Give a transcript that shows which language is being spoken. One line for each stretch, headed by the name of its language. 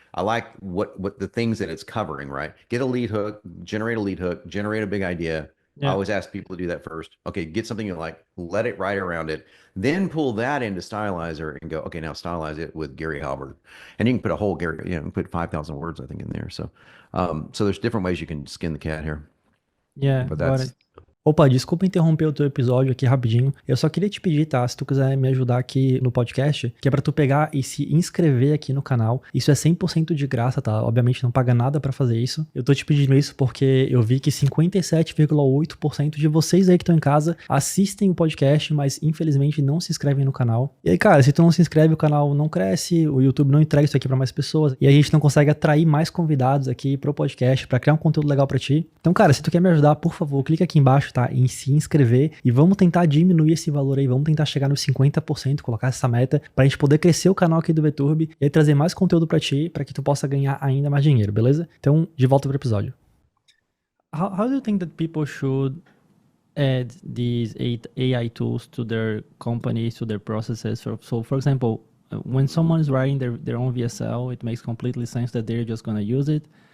English: I like what the things that it's covering, right? Get a lead hook, generate a big idea. I always ask people to do that first. Okay, get something you like, let it write around it, then pull that into Stylizer and go, okay, now stylize it with Gary Halbert. And you can put a whole Gary, you can put 5,000 words, I think, in there. So so there's different ways you can skin the cat here. Yeah, but that's
Portuguese: Opa, desculpa interromper o teu episódio aqui rapidinho. Eu só queria te pedir, tá? Se tu quiser me ajudar aqui no podcast, que é pra tu pegar e se inscrever aqui no canal. Isso é 100% de graça, tá? Obviamente não paga nada pra fazer isso. Eu tô te pedindo isso porque eu vi que 57,8% de vocês aí que estão em casa assistem o podcast, mas infelizmente não se inscrevem no canal. E aí, cara, se tu não se inscreve, o canal não cresce, o YouTube não entrega isso aqui pra mais pessoas, e a gente não consegue atrair mais convidados aqui pro podcast pra criar um conteúdo legal pra ti. Então, cara, se tu quer me ajudar, por favor, clica aqui embaixo, tá? Em se inscrever, e vamos tentar diminuir esse valor aí, vamos tentar chegar nos 50%, colocar essa meta, pra gente poder crescer o canal aqui do VTurb e aí trazer mais conteúdo pra ti, pra que tu possa ganhar ainda mais dinheiro, beleza? Então, de volta pro episódio.
English: How do you think that people should add these AI tools to their companies, to their processes? So for example, when someone is writing their own VSL, it makes completely sense that they're just going to use it.